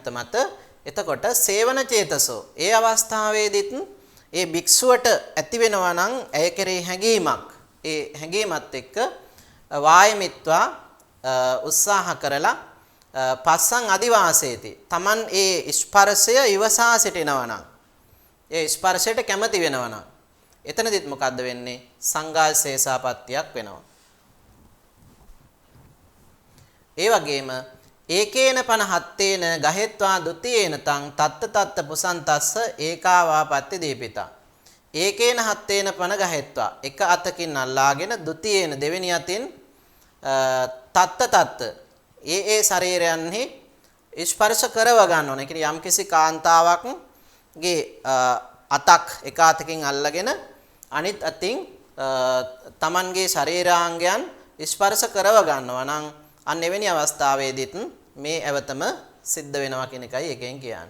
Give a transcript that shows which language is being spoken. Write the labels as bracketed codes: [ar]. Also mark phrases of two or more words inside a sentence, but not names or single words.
[si] මත එතකොට [pi] සේවන චේතසෝ [si] ඒ අවස්ථාවේදීත් ඒ භික්ෂුවට ඇති වෙනවා නම් ඇය කෙරෙහි හැඟීමක් ඒ හැඟීමත් එක්ක වායමිත්වා උත්සාහ කරලා [pi] පස්සං අදිවාසේති [si] තමන් ඒ ස්පර්ශය ඉවසා සිටිනවා නම් ඒ ස්පර්ශයට කැමති වෙනවා නම් එතනදිත් මොකද්ද වෙන්නේ සංඝාශේෂාපත්‍යක් වෙනවා. [pi] ඒ වගේම ඒකේන පන හත්තේන ගහෙත්වා ဒ ුතියේන තං තත්ත පුසන්තස්ස ඒකාවාපත්ති දීපිතා ඒකේන හත්තේන පන ගහෙත්වා [si] එක අතකින් අල්ලාගෙන [pi] ဒ ුතියේන [si] දෙවෙනි අතින් [pi] තත්ත [si] ඒ ශරීරයන්හි ස්පර්ශ කරව ගන්න ඕන. ඒ කියන්නේ යම්කිසි කාන්තාවක්ගේ අතක් එක අතකින් අල්ලගෙන අනිත් අතින් තමන්ගේ ශරීරාංගයන් ස්පර්ශ කරව ගන්නවා නම් අන්න එවැනි අවස්ථාවේදීත් මේ ඇවතම සිද්ධ වෙනවා කියන එකයි එකෙන් කියන්නේ.